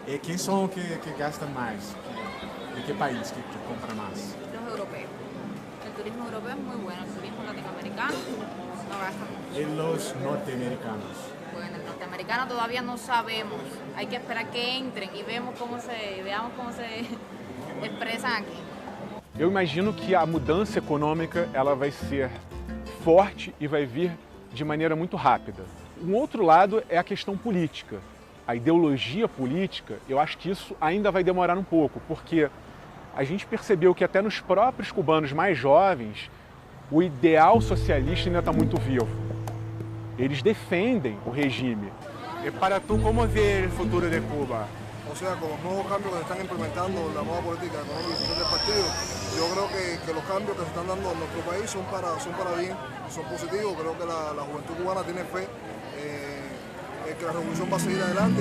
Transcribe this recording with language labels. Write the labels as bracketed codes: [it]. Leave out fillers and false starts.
[es] ¿Quiénes son que gastan más? ¿De qué país que compra más? Los europeos. El turismo europeo es muy bueno, el turismo latinoamericano no gasta mucho. ¿Y los norteamericanos? Bueno, el norteamericano todavía no sabemos, hay que esperar que entren y veamos cómo se expresan aquí. [pt] Eu imagino que a mudança econômica ela vai ser forte e vai vir de maneira muito rápida. Um outro lado é a questão política. A ideologia política, eu acho que isso ainda vai demorar um pouco, porque a gente percebeu que até nos próprios cubanos mais jovens, o ideal socialista ainda está muito vivo. Eles defendem o regime. [es] Para tú, ¿cómo ves el futuro de Cuba? O sea, con los nuevos cambios que se están implementando, la nueva política económica y social del partido, yo creo que los cambios que se están dando en nuestro país son para bien, son positivos. Creo que la juventud cubana tiene fe que la revolución va a seguir adelante.